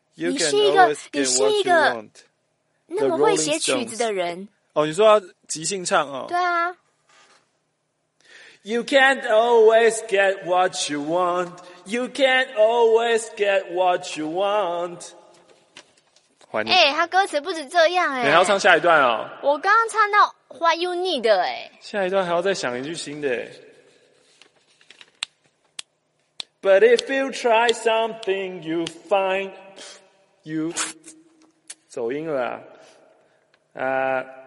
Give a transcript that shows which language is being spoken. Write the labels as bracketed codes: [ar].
[zh] 你是一个那么会写曲子的人哦。你说要即兴唱哦？对啊。 [en] You can't always get what you want. You can't always get what you want. [zh] 还你？哎、欸，他歌词不止这样哎、欸，你要唱下一段哦。我刚刚唱到 [en] What you need [zh] 的哎、欸，下一段还要再想一句新的哎、欸。 [en] But if you try something, you find you [zh] 走音了啊！